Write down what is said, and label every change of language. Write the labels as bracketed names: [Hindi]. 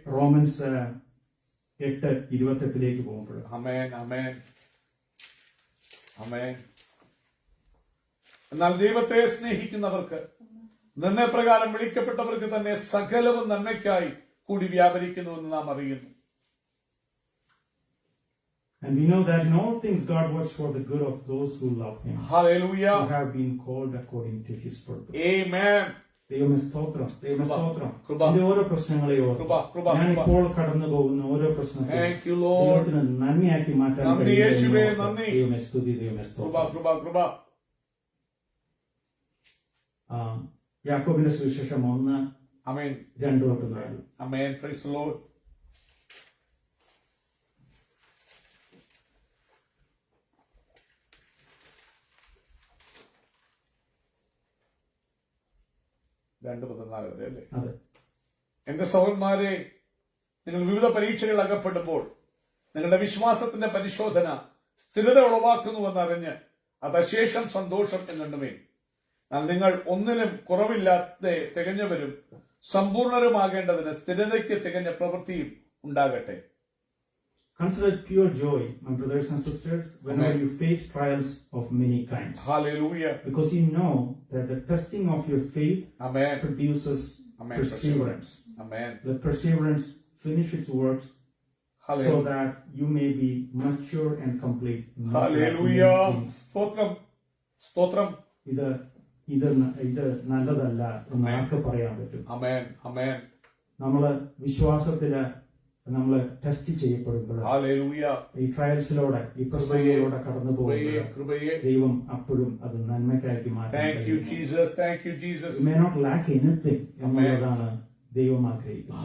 [Malayalam] Romance 8:28 പോകുമ്പോൾ, [English] Amen. Amen. Amen. [Malayalam] എന്നാൽ ദൈവത്തെ സ്നേഹിക്കുന്നവർക്ക്, നിർണയപ്രകാരം വിളിക്കപ്പെട്ടവർക്ക് തന്നെ സകലവും നന്മയ്ക്കായി കൂടി വ്യാപരിക്കുന്നുവെന്ന് നാം അറിയുന്നു. [English] and we know that in all things God works for the good of those who love Him, Hallelujah. who have been called according to His purpose. Amen. [Malayalam] ദൈവമേ സ്തോത്രം, ദൈവമേ സ്തോത്രം. കൃപ. എന്റെ ഓരോ പ്രശ്നങ്ങളെയോ, കൃപ, കൃപ, ഞാൻ കൃപ. ഇപ്പോൾ കടന്നു പോകുന്ന ഓരോ പ്രശ്നത്തെയും [English] Thank you, Lord. [Malayalam] ദൈവത്തിന് നന്മയാക്കി മാറ്റാൻ നന്ദി കഴിയുമെന്ന് യേശുവേ, ഓർത്ത് നന്ദി. ദൈവമേ സ്തുതി, ദൈവമേ കൃപ, സ്തോത്രം. കൃപ, കൃപ. യാക്കോബിന്റെ സുവിശേഷം 1:2 [English] Amen. 4. Amen. Praise the Lord. [Malayalam] രണ്ട് 14 വരെ അല്ലേ? അതെ. എന്റെ സഹോദരന്മാരെ, നിങ്ങൾ വിവിധ പരീക്ഷകൾ അകപ്പെടുമ്പോൾ നിങ്ങളുടെ വിശ്വാസത്തിന്റെ പരിശോധന സ്ഥിരത ഉളവാക്കുന്നുവെന്നറിഞ്ഞ് അത് അശേഷം സന്തോഷം എന്നുണ്ടുമേ. എന്നാൽ നിങ്ങൾ ഒന്നിനും കുറവില്ലാതെ തികഞ്ഞവരും സമ്പൂർണരുമാകേണ്ടതിന് സ്ഥിരതയ്ക്ക് തികഞ്ഞ പ്രവൃത്തിയും ഉണ്ടാകട്ടെ. [English] Consider it pure joy, my brothers and sisters, whenever Amen. you face trials of many kinds, Hallelujah. because you know that the testing of your faith Amen. produces Amen. perseverance. Amen. Let perseverance finish its work, so Hallelujah. that you may be mature and complete. not Hallelujah. lacking anything. [Malayalam] സ്തോത്രം, സ്തോത്രം. ഇത് നല്ലതല്ല എന്ന് Amen. ആർക്ക് പറയാൻ പറ്റും? Amen. Amen. നമ്മള് വിശ്വാസത്തില് നമ്മള് test ചെയ്യപ്പെടുമ്പോൾ, Hallelujah. ഈ ട്രയൽസിലൂടെ, ഈ പ്രശ്നങ്ങളിലൂടെ കടന്നു കൃപയേ, പോകുമ്പോൾ കൃപയേ. ദൈവം അപ്പോഴും അത് നന്മയ്ക്കാക്കി മാറ്റാൻ [English] Thank you, [Malayalam] കഴിയുന്നു. [English] Jesus. Thank you, Jesus. You may not lack anything [Malayalam] എന്നുള്ളതാണ് ദൈവം ആഗ്രഹിക്കുന്നത്.